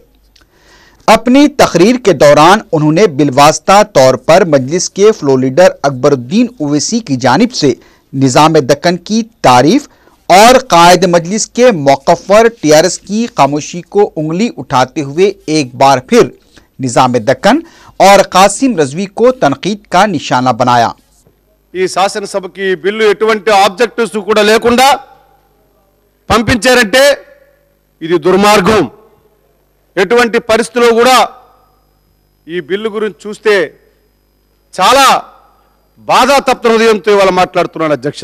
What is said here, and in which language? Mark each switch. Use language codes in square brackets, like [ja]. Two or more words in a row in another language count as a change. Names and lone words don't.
[ur] اپنی تقریر کے دوران انہوں نے بالواسطہ طور پر مجلس کے فلور لیڈر اکبر الدین اویسی کی جانب سے نظام دکن کی تعریف اور قائد مجلس کے موقف پر TRS کی خاموشی کو انگلی اٹھاتے ہوئے ایک بار پھر نظام دکن اور قاسم رضوی کو تنقید کا نشانہ بنایا۔ [te] ఈ శాసనసభకి బిల్లు ఎటువంటి ఆబ్జెక్టివ్స్ కూడా లేకుండా పంపించారంటే ఇది దుర్మార్గం। ఎటువంటి పరిస్థితుల్లో కూడా ఈ బిల్లు గురించి చూస్తే చాలా బాధాతప్త హృదయంతో ఇవాళ మాట్లాడుతున్నాను అధ్యక్ష।